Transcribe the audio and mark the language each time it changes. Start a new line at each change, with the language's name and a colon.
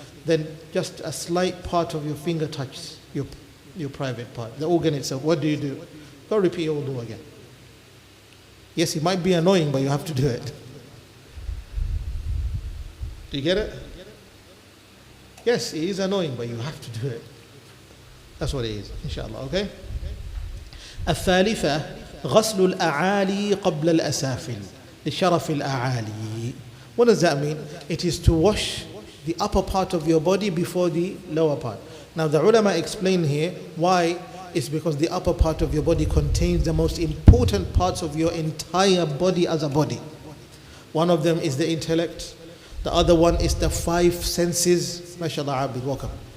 English: Then just a slight part of your finger touches your private part, the organ itself. What do? Go repeat your wudu again. Yes, it might be annoying, but you have to do it. Do you get it? Yes, it is annoying, but you have to do it. That's what it is, inshallah, okay?
Arabic: الثالثة غسل الأعالي قبل الأسافل لشرف الأعالي.
English: What does that mean? It is to wash the upper part of your body before the lower part. Now the ulama explain here why. It's because the upper part of your body contains the most important parts of your entire body as a body. One of them is the intellect. The other one is the five senses. MashaAllah, Abid, welcome.